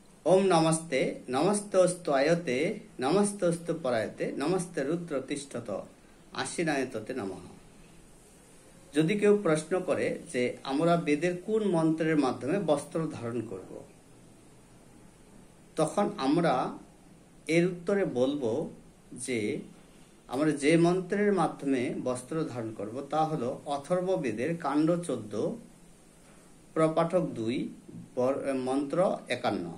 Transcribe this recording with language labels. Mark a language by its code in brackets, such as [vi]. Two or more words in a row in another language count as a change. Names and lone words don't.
[sa] ओम नमस्ते नमस्तोस्तु आयते नमस्तोस्तु परायते नमस्ते रुद्र तिष्ठत आशीनायतते नमः। [bn] যদি কেউ প্রশ্ন করে যে আমরা বেদের কোন মন্ত্রের মাধ্যমে বস্ত্র ধারণ করব, তখন আমরা এর উত্তরে বলবো যে আমরা যে মন্ত্রের মাধ্যমে বস্ত্র ধারণ করব তা হলো অথর্ব বেদের কাণ্ড 14 প্রপাঠক 2 মন্ত্র 51।